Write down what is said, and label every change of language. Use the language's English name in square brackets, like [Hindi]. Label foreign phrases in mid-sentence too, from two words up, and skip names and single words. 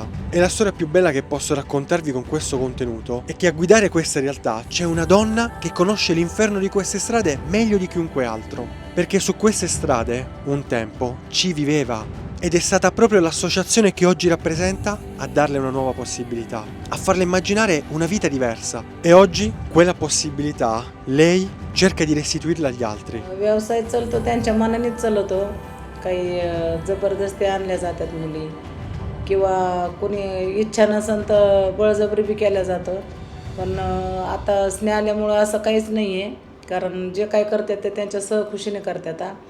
[Italian] E la storia più bella che posso raccontarvi con questo contenuto è che a guidare questa realtà c'è una donna che conosce l'inferno di queste strade meglio di chiunque altro. Perché su queste strade, un tempo, ci viveva. Ed è stata proprio l'associazione che oggi rappresenta a darle una nuova possibilità, a farle immaginare una vita diversa. E oggi quella possibilità lei cerca di restituirla agli altri. [Marathi] व्यवसाय चालतो त्यांच्या मनानेच चालतो. काही जबरदस्ती आणल्या जातात मुली किंवा कोणी इच्छा नसेल तर बळजबरी बी केल्या जातं. पण आता स्नेह आल्यामुळं असं काहीच नाही आहे, कारण जे काय करतात ते त्यांच्या सहखुशीने करतात.